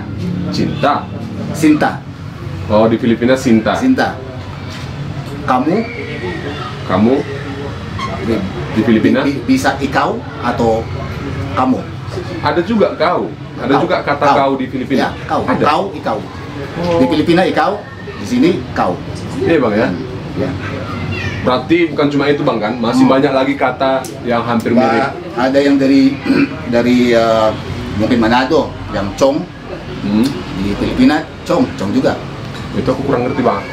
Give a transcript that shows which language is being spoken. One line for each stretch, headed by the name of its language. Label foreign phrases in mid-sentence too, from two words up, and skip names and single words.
Indonesian: Cinta. Sinta. Oh, di Filipina Sinta. Sinta. Kamu. Kamu. Di Filipina. Bisa ikaw atau kamu. Ada juga kau. Ada Kau. juga kata kau di Filipina. Ya, kau. Ada. Kau, ikaw. Oh. Di Filipina ikaw, di sini kau. Iya bang ya. Ya. Berarti bukan cuma itu bang kan, masih banyak lagi kata yang hampir mirip. Ada yang dari mungkin Manado, yang Chong. Di Filipina Chong juga. Itu aku kurang ngerti bang.